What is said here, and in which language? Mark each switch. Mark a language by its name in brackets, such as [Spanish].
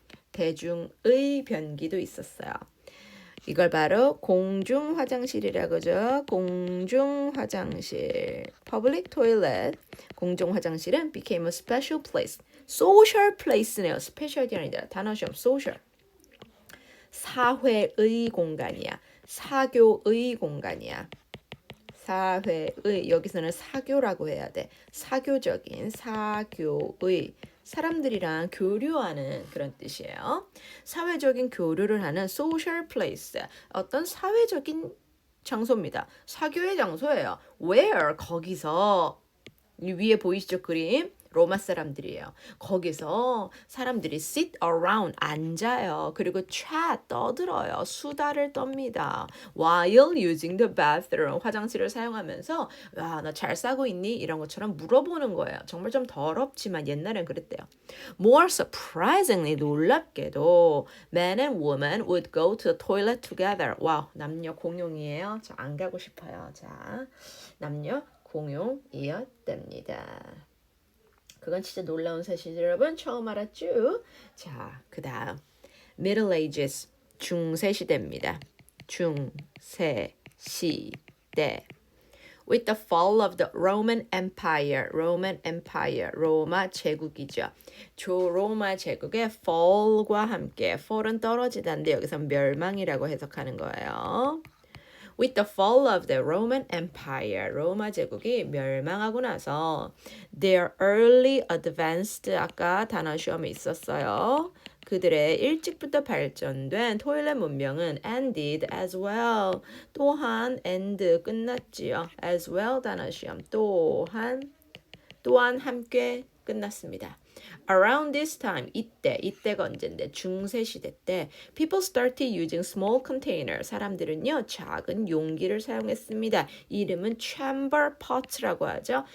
[Korean] 대중의 변기도 있었어요. 이걸 바로 공중 화장실이라고 하죠. 공중 화장실. [English] Public toilet. [Korean] 공중 화장실은 [English] became a special place. social place네요. [Korean] 스페셜이 아니라 단어 시험 social. 사회의 공간이야. 사교의 공간이야. 사회의, 여기서는 사교라고 해야 돼. 사교적인, 사교의. 사람들이랑 교류하는 그런 뜻이에요. 사회적인 교류를 하는 [English] social place. [Korean] 어떤 사회적인 장소입니다. 사교의 장소예요. [English] Where? [Korean] 거기서. 위에 보이시죠? 그림. 로마 사람들이에요. 거기서 사람들이 sit around, 앉아요. 그리고 chat, 떠들어요. 수다를 떱니다. [English] While using the bathroom, [Korean] 화장실을 사용하면서 너 잘 싸고 있니? 이런 것처럼 물어보는 거예요. 정말 좀 더럽지만 옛날엔 그랬대요. [English] More surprisingly, [Korean] 놀랍게도 [English] men and women would go to the toilet together. [Korean] 와우, 남녀 공용이에요. 저 안 가고 싶어요. 자, 남녀 공용이었답니다. 그건 진짜 놀라운 사실이죠, 여러분. 처음 알았죠? 자, 그 다음 Middle Ages. 중세 시대입니다. 중세 시대. [English] With the fall of the Roman Empire, [Korean] 로마 제국이죠. 로마 제국의 fall과 함께, fall은 떨어지다인데 여기서 멸망이라고 해석하는 거예요. [English] With the fall of the Roman Empire, [Korean] 로마 제국이 멸망하고 나서 [English] their early advanced, [Korean] 아까 단어 시험에 있었어요. 그들의 일찍부터 발전된 토일렛 문명은 [English] ended as well. [Korean] 또한 end 끝났지요. as well 단어 시험 또한 함께 끝났습니다. [English] Around this time, [Korean] 이때가 언젠데 중세시대 때 [English] people started using small container. [Korean] 사람들은요 작은 용기를 사용했습니다. 이름은 chamber pots라고 하죠.